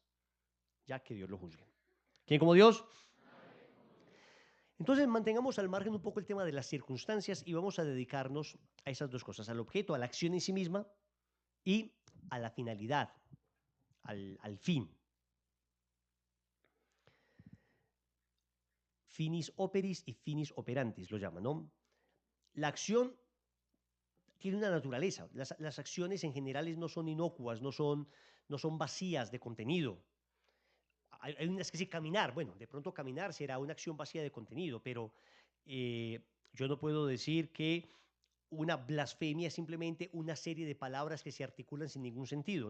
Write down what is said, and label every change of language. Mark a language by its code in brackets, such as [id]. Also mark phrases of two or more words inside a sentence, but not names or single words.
[es] Ya que Dios lo juzgue. ¿Quién como Dios? Entonces mantengamos al margen un poco el tema de las circunstancias y vamos a dedicarnos a esas dos cosas, al objeto, a la acción en sí misma y a la finalidad, al fin. [la] Finis operis y finis operantis [es] lo llaman, ¿no? La acción tiene una naturaleza. Las acciones en general no son inocuas, no son vacías de contenido. Hay unas que sí, caminar, bueno, de pronto caminar será una acción vacía de contenido, pero yo no puedo decir que una blasfemia es simplemente una serie de palabras que se articulan sin ningún sentido.